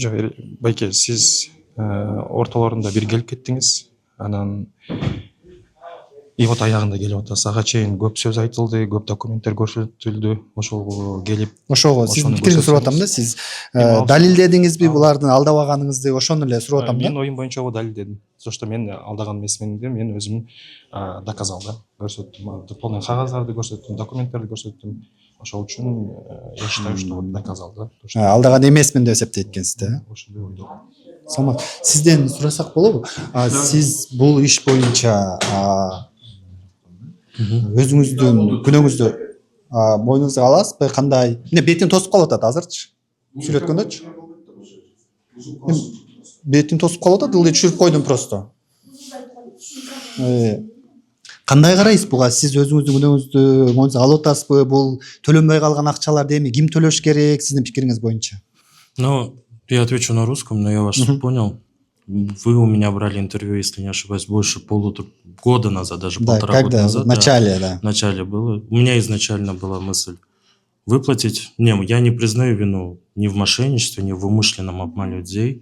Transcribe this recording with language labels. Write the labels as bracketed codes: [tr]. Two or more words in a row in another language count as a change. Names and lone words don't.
[ky] Жок, байке, сиз ортолорунда бир келип кеттиңиз. Анан [ru] и вот [ky] аягында келип атасыз. Ага чейин көп сөз айтылды, көп документтер көрсөтүлдү. Ошол келип Ошого сиздин пикириңизди сурап атам да, сиз далилдедиңизби булардын алдабаганыңызды, ошону эле сурап атам да. Мен оюм боюнча далилдедим. [ru] То, что [ky] мен алдаган эмес менде, мен өзүм доказал да, көрсөттүм. Полный кагаздарды көрсөттүм, документтерди көрсөттүм. Ошол үчүн [ru] я считаю, что доказал [ky] да. Алдаган эмесмин деп эсептейт экенсиз да. Ошондой ойдом. Самат, сизден сурасак болобу? Сиз бул иш боюнча өзүңүздүн күнөөңүздү мойнуңузга аласызбы? Кандай? Эмне бетин тосуп калып атат азырчы? Сүйлөткөндөчү? Бетин тосуп калып атат, ылдый түшүрүп койдум просто. Кандай карайсыз буга? Сиз өзүңүздүн күнөөңүздү мойнуңузга алып атасызбы? Бул төлөнбөй калган акчаларды эми ким төлөш керек сиздин пикириңиз боюнча? [ru] Ну, я отвечу на русском, но я вас понял. Вы у меня брали интервью, если не ошибаюсь, больше года назад, даже Да, полтора года когда? назад. В начале, да. В начале было. У меня изначально была мысль выплатить. Не, я не признаю вину ни в мошенничестве, ни в умышленном обмане людей.